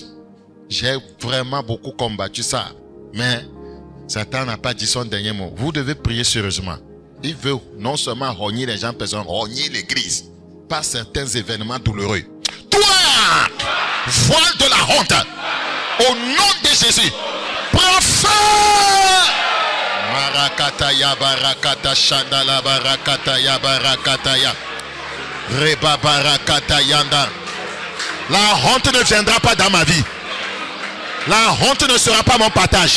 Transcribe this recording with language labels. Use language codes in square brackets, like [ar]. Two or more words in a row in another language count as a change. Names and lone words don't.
[fr] J'ai vraiment beaucoup combattu ça. Mais Satan n'a pas dit son dernier mot. Vous devez prier sérieusement. Il veut non seulement rogner les gens, mais rogner l'église par certains événements douloureux. Toi, voile de la honte, au nom de Jésus, prends feu. Marakata ya barakata shandala barakata ya barakata ya reba barakata yanda. La honte ne viendra pas dans ma vie. La honte ne sera pas mon partage.